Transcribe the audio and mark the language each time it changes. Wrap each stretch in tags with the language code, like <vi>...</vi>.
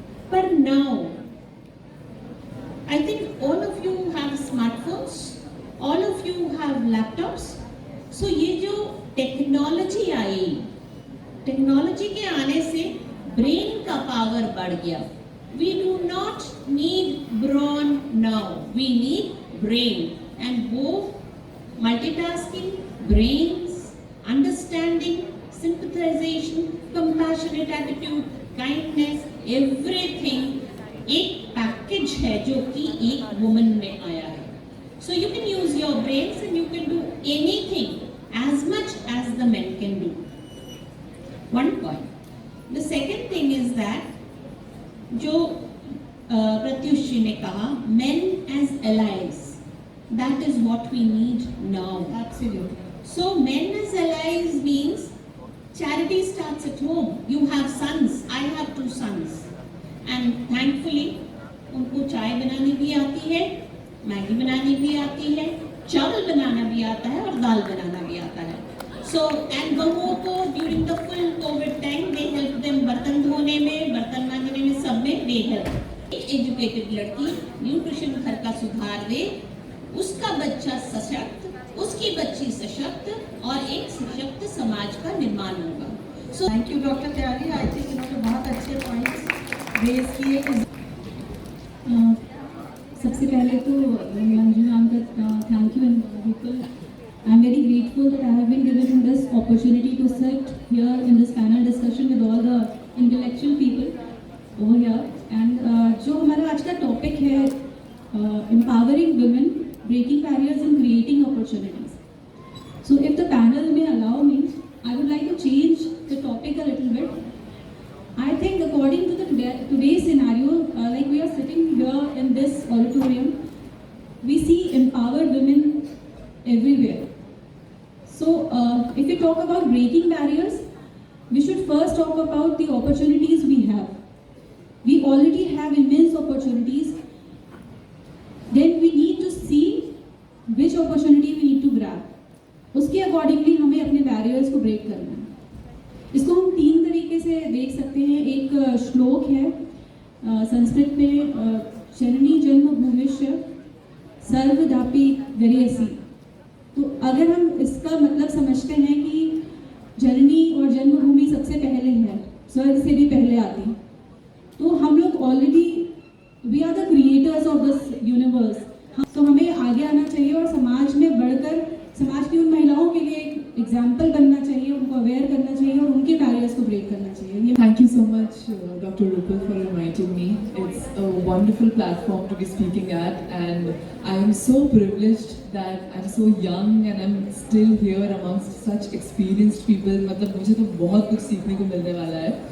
<en>पर now I think all of you have smartphones, all of you have laptops, so</en> <hi>ये जो technology आई, technology के आने से ब्रेन का पावर बढ़ गया।</hi> <en>We do not need brawn now, we need brain, and both multitasking, brains, understanding, sympathization, compassionate attitude, kindness, everything</en> <hi>एक package है जो कि एक वुमन में आया है।</hi> <en>So you can use your brains and you can do anything as much as the men can do. One point. The second thing is that</en> <hi>जो प्रत्युष जी ने कहा,</hi> <en>men as allies, that is what we need now. Absolutely. So men as allies means charity starts at home. You have sons, I have 2 sons.</en> <hi>And thankfully उनको चाय बनानी भी आती है, Maggi बनानी भी आती है, चावल बनाना भी आता है और दाल बनाना भी आता है।</hi> <en>so and बहुओं को during the full covid time they help them</en> <hi>बर्तन धोने में, बर्तन मांजने में, सब में</hi> <en>They help.</en> <hi>एक एजुकेटेड लड़की न्यूट्रिशन घर का सुधार दे, उसका बच्चा सशक्त, उसकी बच्ची सशक्त और एक सशक्त समाज का निर्माण होगा।</hi> <en>so thank you doctor Tyagi, I think</en> <hi>इन्होंने बहुत अच्छे</hi> <en>Points raise किए।</en> <hi>सबसे पहले तो मंजू मैम का</hi> <en>Thank you and people, I am very grateful that I have been given this opportunity to sit here in this panel discussion with all the intellectual people over here. And</en> <hi>जो हमारा आज का topic है,</hi> <en>Empowering women, breaking barriers and creating opportunities. So if the panel may allow me, I would like to change the topic a little bit. I think according to the today's scenario, like we are sitting here in this auditorium, we see empowered women everywhere. So if we talk about breaking barriers, we should first talk about the opportunities we have. We already have immense opportunities. Then we need to see which opportunity we need to grab.</en> <hi>उसके accordingly हमें अपने barriers को break करना है। इसको हम 3 तरीके से देख सकते हैं। एक श्लोक है संस्कृत में,</hi> <sa>जननी जन्मभूमिश्च सर्वदापि गरीयसी।</sa> <hi>तो अगर हम इसका मतलब समझते हैं कि जननी और जन्मभूमि सबसे पहले है, स्वर्ग से भी पहले आती, तो हम लोग already</hi> <en>We are the creators of this universe.</en> <hi>तो हमें आगे आना चाहिए और समाज में बढ़कर समाज की उन महिलाओं के लिए एक एग्जाम्पल बनना चाहिए, उनको अवेयर करना चाहिए और उनके बैरियर्स को ब्रेक करना चाहिए।</hi> <en>Thank you so much, Dr. Rupal, for inviting me. It's a wonderful platform to be speaking at, and I am so privileged that I'm so young and I'm still here amongst such experienced people.</en> <hi>मतलब मुझे तो बहुत कुछ सीखने को मिलने वाला है।</hi>